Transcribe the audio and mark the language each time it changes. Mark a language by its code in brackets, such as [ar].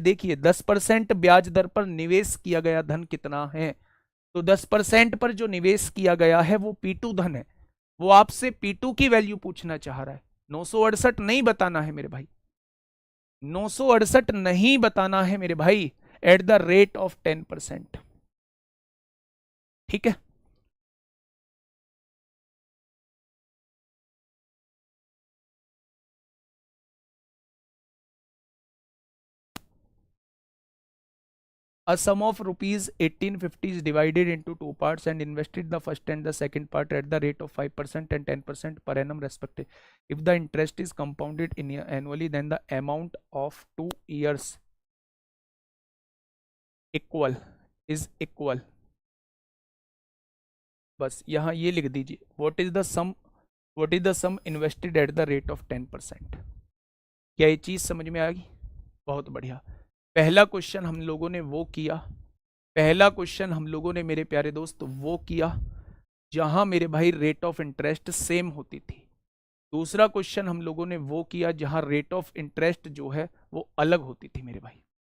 [hi] देखिए, 10% ब्याज दर पर निवेश किया गया धन कितना है, तो 10% पर जो निवेश किया गया है वो P2 धन है। वो आपसे P2 की वैल्यू पूछना चाह रहा है। 968 नहीं बताना है मेरे भाई, 968 नहीं बताना है मेरे भाई, [en] At the rate of 10%। [hi] ठीक है, [en] a sum of rupees 1850 is divided into two parts and invested the first and the second part at the rate of 5% and 10% per annum respectively. If the interest is compounded annually, then the amount of 2 years is equal. [hi] बस यहाँ ये लिख दीजिए, [en] what is the sum invested at the rate of 10%। [hi] क्या ये चीज समझ में आ गई? बहुत बढ़िया। पहला क्वेश्चन हम लोगों ने वो किया, पहला क्वेश्चन हम लोगों ने मेरे प्यारे दोस्त वो किया जहां मेरे भाई रेट ऑफ इंटरेस्ट सेम होती थी। दूसरा क्वेश्चन हम लोगों ने वो किया जहां रेट ऑफ इंटरेस्ट जो है वो अलग होती थी मेरे भाई।